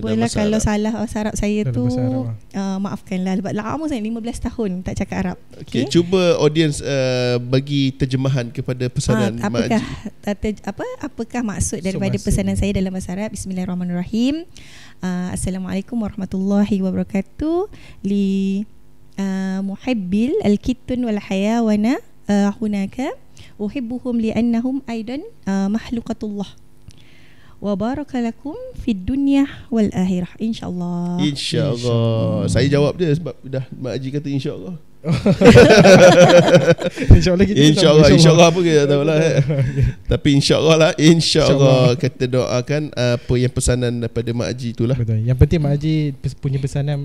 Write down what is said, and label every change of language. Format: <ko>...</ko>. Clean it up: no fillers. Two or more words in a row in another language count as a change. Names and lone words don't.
<ms>Kalau salah bahasa Arab saya tu maafkanlah, sebab lama saya 15 tahun tak cakap Arab. Okey, cuba audience bagi terjemahan kepada pesanan Mak Haji. Apakah maksud daripada pesanan saya dalam bahasa Arab? Bismillahirrahmanirrahim.</ms> <ar>السلام عليكم ورحمة الله وبركاته. محب القطط والحيوانات هناك أحبهم لأنهم أيضا مخلوقات الله وبارك لكم في الدنيا والآخرة.</ar> <ms>InsyaAllah. Saya jawab dia sebab dah Mak Haji kata insyaAllah. InsyaAllah apa kita tak tahu lah. Tapi insyaAllah kita doakan apa yang pesanan daripada Mak Haji itulah. Betul. Yang penting Mak Haji punya pesanan</ms>